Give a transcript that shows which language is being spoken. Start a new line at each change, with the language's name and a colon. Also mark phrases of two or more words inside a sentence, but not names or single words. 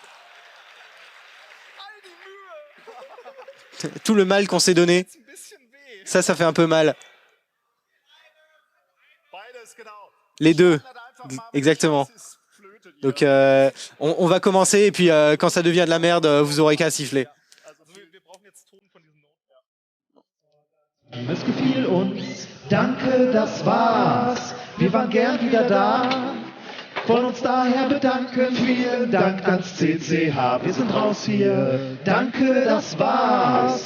French: Tout le mal qu'on s'est donné, ça fait un peu mal. Les deux, exactement. Donc on va commencer et puis quand ça devient de la merde, vous aurez qu'à siffler.
German: Es gefiel uns, danke, das war's. Wir waren gern wieder da. Wollen uns daher bedanken, vielen Dank ans CCH. Wir sind raus hier, danke, das war's.